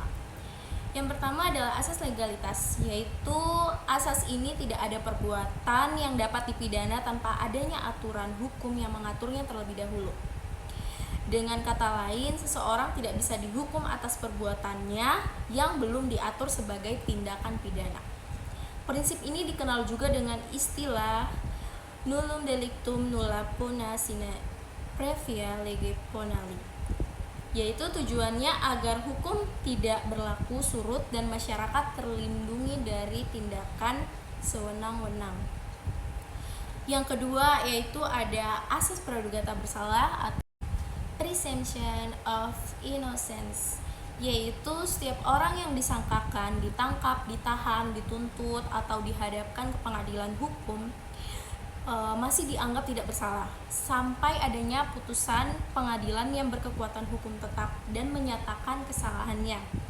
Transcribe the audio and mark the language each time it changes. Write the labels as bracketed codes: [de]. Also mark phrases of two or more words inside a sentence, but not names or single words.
[id] Yang pertama adalah asas legalitas, yaitu asas ini tidak ada perbuatan yang dapat dipidana tanpa adanya aturan hukum yang mengaturnya terlebih dahulu. Dengan kata lain, seseorang tidak bisa dihukum atas perbuatannya yang belum diatur sebagai tindakan pidana. Prinsip ini dikenal juga dengan istilah [la] nullum delictum nulla puna sine previa lege ponali, [id] yaitu tujuannya agar hukum tidak berlaku surut dan masyarakat terlindungi dari tindakan sewenang-wenang. Yang kedua yaitu ada asas praduga tak bersalah atau [en] presumption of innocence, [id] yaitu setiap orang yang disangkakan, ditangkap, ditahan, dituntut, atau dihadapkan ke pengadilan hukum masih dianggap tidak bersalah sampai adanya putusan pengadilan yang berkekuatan hukum tetap dan menyatakan kesalahannya.